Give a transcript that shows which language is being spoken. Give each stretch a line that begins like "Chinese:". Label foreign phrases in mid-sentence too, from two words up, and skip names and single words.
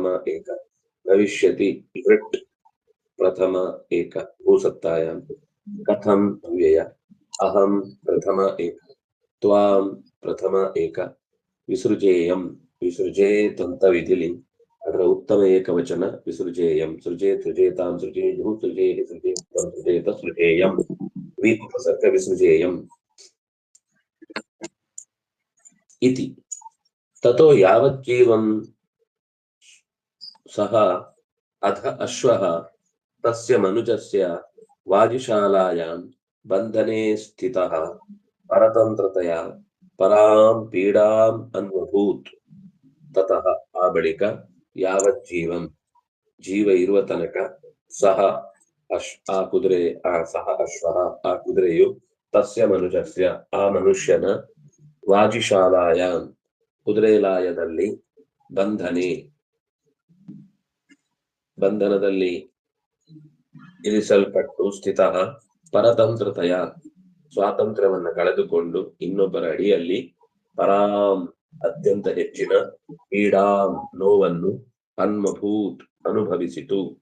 Sanskrit: ಏಕ ಭವಿಷ್ಯತಿ ಲೃಟ್ ಪ್ರಥಮ ಏಕ ಭೂಸತ್ತಾಯಾಂ ಕಥಂ ಅವ್ಯಯ ಅಹಂ ಪ್ರಥಮ ಏಕ ತ್ವಾಂ ಪ್ರಥಮ ಏಕ ವಿಸೃಜೇಯಂ ವಿಸೃಜೇತ್
Kannada: ಅಂತ ವಿಧಿಲಿ ಅದರ ಉತ್ತಮ ಏಕವಚನ
Sanskrit: ವಿಸೃಜೇಯಂ ಸೃಜೇತ್ ಸೃಜೇತಾಂ ಸೃಜೇಯುಃ ಸೃಜೇಹಿ ಸೃಜೇತ್ವಂ ಸೃಜೇತ ಸೃಜೇಯಂ ಉಪಸರ್ಗ ವಿಸೃಜೇಯಂ ಇತಿ. ತತೋ ಯಾವತ್ ಜೀವಂ ಸಹ ಅಧ ಅಶ್ವಃ ತಸ್ಯ ಮನುಜಸ್ಯ ವಾಜಿಶಾಲಾಯಾಂ ಬಂಧನೆ ಸ್ಥಿತಃ ಪರತಂತ್ರತೆಯ ಪರಾಂ ಪೀಡಾಂ ಅನ್ವಭೂತ್.
Kannada: ತತಃ ಆ ಬಳಿಕ
Sanskrit: ಯಾವತ್ ಜೀವಂ
Kannada: ಜೀವ ಇರುವ ತನಕ ಸಹ ಆ ಕುದುರೆ
Sanskrit: ಸಹ ಅಶ್ವಃ
Kannada: ಆ ಕುದುರೆಯು
Sanskrit: ತಸ್ಯ ಮನುಜಸ್ಯ
Kannada: ಆ ಮನುಷ್ಯನ ವಾಜಿಶಾಲಾಯಾಂ ಕುದುರೆ ಲಾಯದಲ್ಲಿ ಬಂಧನದಲ್ಲಿ ಇರಿಸಲ್ಪಟ್ಟು ಸ್ಥಿತ ಪರತಂತ್ರತೆಯ ಸ್ವಾತಂತ್ರ್ಯವನ್ನ ಕಳೆದುಕೊಂಡು ಇನ್ನೊಬ್ಬರ ಅಡಿಯಲ್ಲಿ ಪರಾಂ ಅತ್ಯಂತ ಹೆಚ್ಚಿನ ಪೀಡಾಂ ನೋವನ್ನು ಅನ್ವಭೂತ್ ಅನುಭವಿಸಿತು.